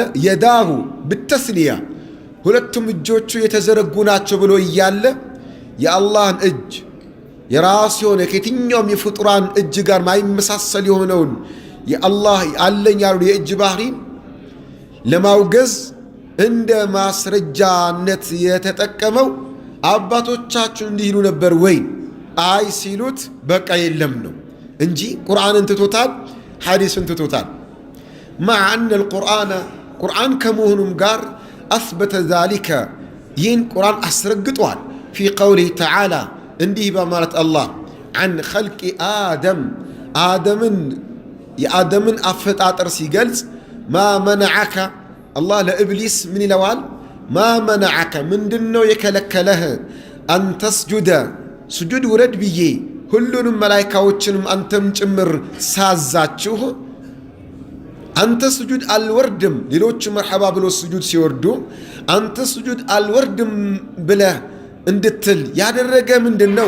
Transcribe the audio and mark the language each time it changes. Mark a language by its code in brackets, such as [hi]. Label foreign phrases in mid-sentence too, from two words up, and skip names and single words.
[ar] يداه بتثنية [am] ሁለቱም እጆቹ የተዘረጉ ናቸው ብሎ እያለ የአላህን እጅ የራስ የሆነ ከየትኛውም የፍጡራን እጅ ጋር ማይመሳሰል የሆነውን የአላህ አለኝ ያሉ የእጅ ባህሪን ለማውገዝ እንደ ማስረጃነት የተጠቀመው አባቶቻችሁ እንዲህ ይሉ ነበር ወይ? አይ ሲሉት በቃ የለም ነው እንጂ ቁርአንን ትቶታል፣ ሐዲስን ትቶታል። [ar] مع أن القرآن [am] ቁርአን ከመሆኑም ጋር [ar] أثبت ذلك [am] ይህን ቁርአን አስረግጧል። [ar] في قوله تعالى [am] እንዲህ በማለት አላህ [ar] عن خلق آدم [am] የአደምን አፈጣጠር ሲገልጽ [ar] ما منعك [am] አላህ ለኢብሊስ ምን ይለዋል? [ar] ما منعك [am] ምንድነው የከለከለህ? [ar] أن تسجد [am] ስጁድ ውረድ ብዬ ሁሉንም መላይካዎችንም አንተም ጭምር ሳዛችሁ አንተ ስጁድ አልወርድም፣ ሌሎች መርሐባ ብሎ ስጁድ ሲወርዱ አንተ ስጁድ አልወርድም ብለህ እንድትል ያደረገ ምንድነው?